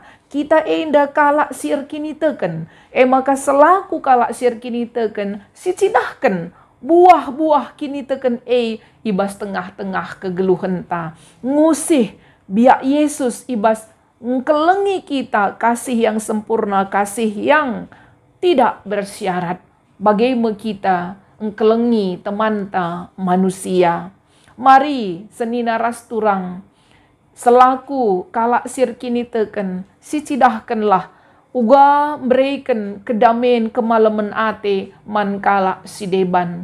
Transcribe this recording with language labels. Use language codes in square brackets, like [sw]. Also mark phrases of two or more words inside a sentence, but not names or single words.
[btx] Kita enda kalak sir kini teken. Maka selaku kalak sir kini teken, sicidahkan buah-buah kini teken ibas tengah-tengah kegeluhan ta. Ngusih biak Yesus ibas ngkelengi kita [id] kasih yang sempurna, kasih yang tidak bersyarat. Bagaimana kita [btx] ngkelengi teman ta manusia. Mari senina ras turang, selaku kalak sir kini teken, sicidahkanlah uga [id] berikan kedamaian [btx] kemalaman ate man kalak si deban.